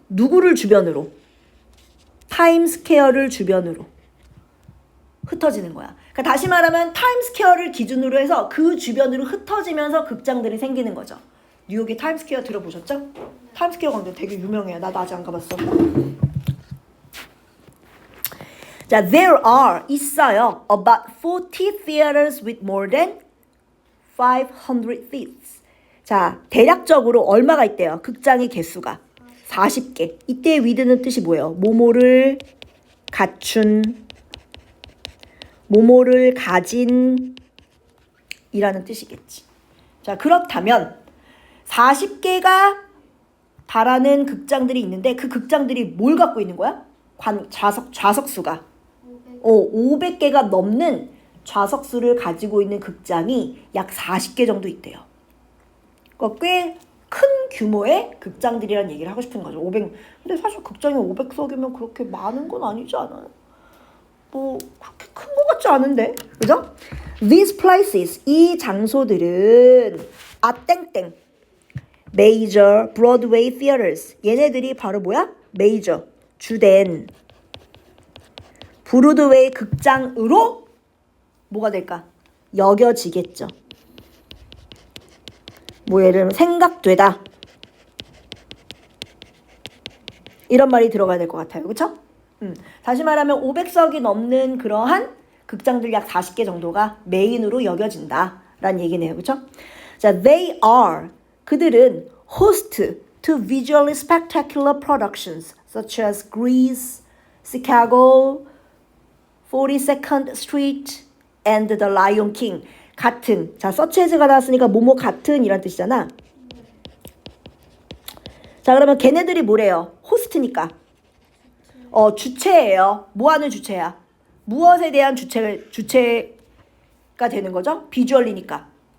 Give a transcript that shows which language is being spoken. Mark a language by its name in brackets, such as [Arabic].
[Korean] 누구를 주변으로? 타임스퀘어를 주변으로 흩어지는 거야. 그러니까 다시 말하면 타임스퀘어를 기준으로 해서 그 주변으로 흩어지면서 극장들이 생기는 거죠. 뉴욕의 타임스퀘어 들어보셨죠? 타임스퀘어 광장 되게 유명해요. 나도 아직 안 가봤어. 자, [English] there are [Korean] 있어요. [English] About 40 theaters with more than 500 seats. [Korean] 자, 대략적으로 얼마가 있대요? 극장의 개수가 40개. 이때 with는 뜻이 뭐예요? 모모를 갖춘, 모모를 가진 이라는 뜻이겠지. 자, 그렇다면 40개가 달하는 극장들이 있는데 그 극장들이 뭘 갖고 있는 거야? 좌석수가 500개가 넘는 좌석수를 가지고 있는 극장이 약 40개 정도 있대요. 그러니까 꽤 큰 규모의 극장들이라는 얘기를 하고 싶은 거죠. 500. 근데 사실 극장이 500석이면 그렇게 많은 건 아니지 않아요? 뭐 그렇게 큰 것 같지 않은데, 그죠? [English] These places, [Korean] 이 장소들은 땡땡 [English] major Broadway theaters. [Korean] 얘네들이 바로 뭐야? major, 주된 브로드웨이 극장으로 뭐가 될까? 여겨지겠죠. 뭐 예를 들면 생각되다. 이런 말이 들어가야 될 것 같아요. 그렇죠? 다시 말하면 500석이 넘는 그러한 극장들 약 40개 정도가 메인으로 여겨진다라는 얘기네요. 그렇죠? [English] 자, they are [Korean] 그들은 [English] host to visually spectacular productions such as Grease, Chicago, 42nd Street and The Lion King. [Korean] 같은. 자, such as가 나왔으니까 뭐뭐 같은 이란 뜻이잖아. 자, 그러면 걔네들이 뭐래요? 호스트니까. 주체예요. 뭐 하는 주체야? 무엇에 대한 주체가 되는 거죠? 비주얼이니까.